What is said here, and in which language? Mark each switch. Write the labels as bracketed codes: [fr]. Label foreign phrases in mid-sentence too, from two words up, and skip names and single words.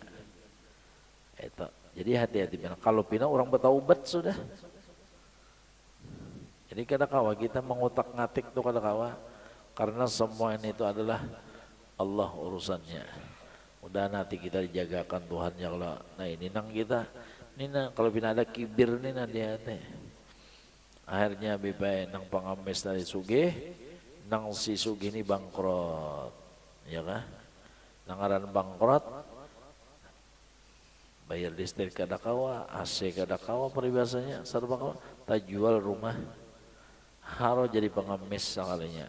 [bjn] Itu. Jadi hati-hati benar. Kalau pina orang bertaubat sudah. Jadi kadang-kadang kita mengutak-ngatik tuh kadang-kadang, karena semua ini itu adalah Allah urusannya. [id] Udah nanti kita dijagakan Tuhan [ar] يا الله. [bjn] Nah ini nang kita, ini nang kalau pina ada kibir nih nanti hati. Akhirnya bibai nang pengamis dari sugih, nang si sugih ini bangkrut, ya kan? Nangaran bangkrut, bayar listrik kada kawa, AC kada kawa peribahasanya, serba kawa, tak jual rumah, harus jadi pengamis sekalinya.